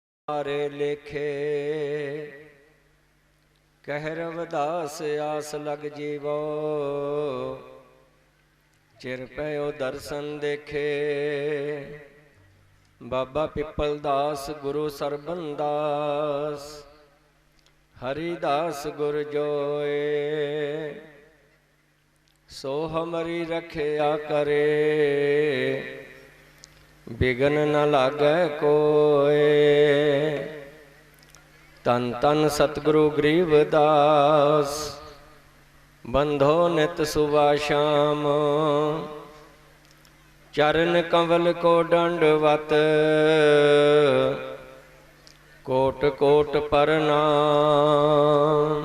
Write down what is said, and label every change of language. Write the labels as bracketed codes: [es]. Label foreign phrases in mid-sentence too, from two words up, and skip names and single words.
[hi] मारे लेखे कह रविदास आस लग जीवो चिर पयो दर्शन देखे। बाबा पिपल दास गुरु सरबन दास हरिदास गुर जोए सो हमरी रखिया करे बिघन न लागै कोय। तन तन सतगुरु गरीबदास बंधो नित सुबह शाम चरण कंवल को दंडवत कोट कोट प्रणाम।